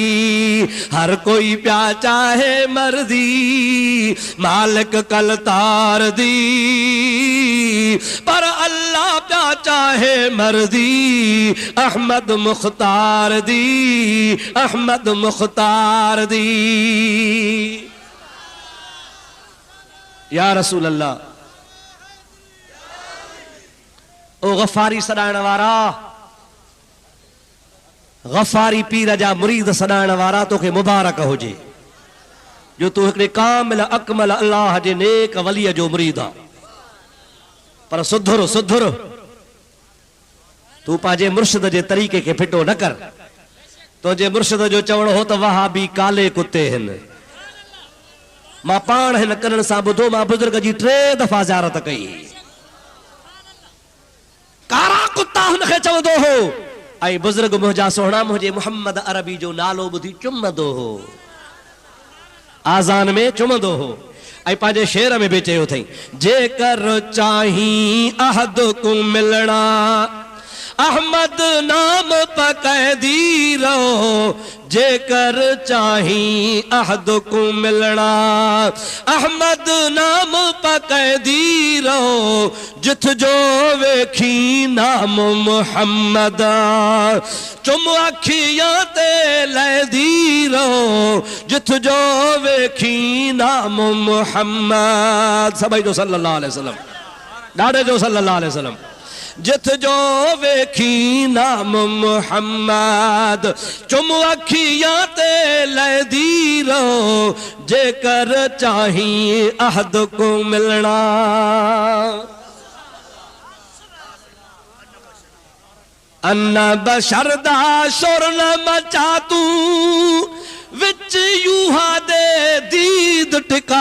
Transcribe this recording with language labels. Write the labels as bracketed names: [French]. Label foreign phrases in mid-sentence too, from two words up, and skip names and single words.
[Punjabi] ਹਰ ਕੋਈ ਪਿਆ ਚਾਹੇ ਮਰਦੀ ਮਾਲਿਕ ਕਲਤਾਰ ਦੀ, ਪਰ ਅੱਲਾਹ ਪਿਆ ਚਾਹੇ ਮਰਦੀ ਅਹਿਮਦ ਮੁਖ਼ਤਾਰ ਦੀ, ਅਹਿਮਦ ਮੁਖ਼ਤਾਰ ਦੀ। [Arabic] يا رسول الله, [Sindhi] ओ गफारी सदाइण वारा, गफारी पीर जा मुरीद सदाइण वारा, तोखे मुबारक हुजे जो तू हिकिड़े कामिल अकमल अल्लाह जे नेक वलीअ जो मुरीद आ। पर सुधुर सुधुर, तू पंहिंजे मुर्शिद जे तरीक़े खे फिटो न कर। तुंहिंजे मुर्शिद जो चवण हो त वहाबी काले कुत्ते आहिनि। मां पाण हिन करण सां ॿुधो, मां बुज़ुर्ग जी 3 दफ़ा ज़ियारत कई। कारा कुत्ता हुनखे चवंदो हो, ऐं बुज़ुर्ग मुंहिंजा सोहणा मुंहिंजे मुहम्मद अरबी जो नालो ॿुधी चुमंदो हो, आज़ान में चुमंदो हो। ऐं पंहिंजे शेर में बि चयो अथई, [Punjabi] ਜੇਕਰ ਚਾਹੀ ਅਹਦ ਕੋ ਮਿਲਨਾ ਅਹਿਮਦ ਨਾਮ ਪਕੈਦੀ ਰਹੋ, ਜੇਕਰ ਚਾਹੀ ਅਹਦ ਕੋ ਮਿਲਨਾ ਅਹਿਮਦ ਨਾਮ ਪਕੈਦੀ ਰਹੋ, ਜਿੱਥ ਜੋ ਵੇਖੀ ਨਾਮ ਮੁਹੰਮਦ ਚੁੰਮ ਅੱਖੀਆਂ ਤੇ ਲੈਂਦੀ ਰਹੋ, ਜਿੱਥ ਜੋ ਵੇਖੀ ਨਾਮ ਮੁਹੰਮਦ। [Sindhi] सभई जो [Arabic] صلى الله عليه وسلم, [Sindhi] ॾाढे जो [Arabic] صلى الله عليه وسلم. [Punjabi] ਜਿੱਥ ਜੋ ਵੇਖੀ ਨਾਮ ਮੁਹੰਮਦ ਚੁੰਮ ਅੱਖੀਆਂ ਤੇ ਲੈਂਦੀ ਰਹੋ, ਜੇਕਰ ਚਾਹੀ ਅਹਦ ਕੋ ਮਿਲਨਾ। ਅੰਨਾ ਬਸ਼ਰਦਾ ਸ਼ੋਰ ਨਾ ਮਚਾ ਤੂ, ਵਿਚ ਯੂਹਾ ਦੇ ਦੀਦ ਟਿਕਾ